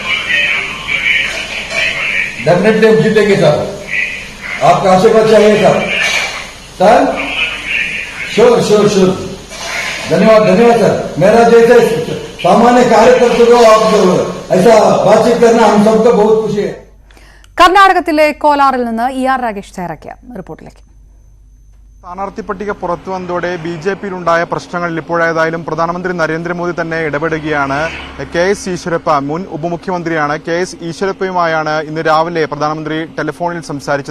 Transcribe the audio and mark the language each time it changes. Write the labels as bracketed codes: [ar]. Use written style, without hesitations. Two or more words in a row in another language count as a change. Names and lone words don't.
[hi] डेफिनेटली हम जीतेंगे सर. आपका आशीर्वाद चाहिए सर. [en] sir sure sure sure. [hi] धन्यवाद धन्यवाद सर. मेरा जैसे सामान्य कार्यकर्ता को आप ऐसा बातचीत करना हम सबको बहुत खुशी है. [ml] കർണാടകത്തിലെ കോലാറിൽ നിന്ന് ER രാഗേഷ് തയ്യാറാക്കിയ റിപ്പോർട്ടിലേക്ക്. സ്ഥാനാർത്ഥി പട്ടിക പുറത്തു വന്നതോടെ BJPയിലുണ്ടായ പ്രശ്നങ്ങളിൽ ഇപ്പോഴേതായാലും പ്രധാനമന്ത്രി നരേന്ദ്രമോദി തന്നെ ഇടപെടുകയാണ്. KS ഈശ്വരപ്പ മുൻ ഉപമുഖ്യമന്ത്രിയാണ്. KS ഈശ്വരപ്പയുമായാണ് ഇന്ന് രാവിലെ പ്രധാനമന്ത്രി ടെലിഫോണിൽ സംസാരിച്ചത്.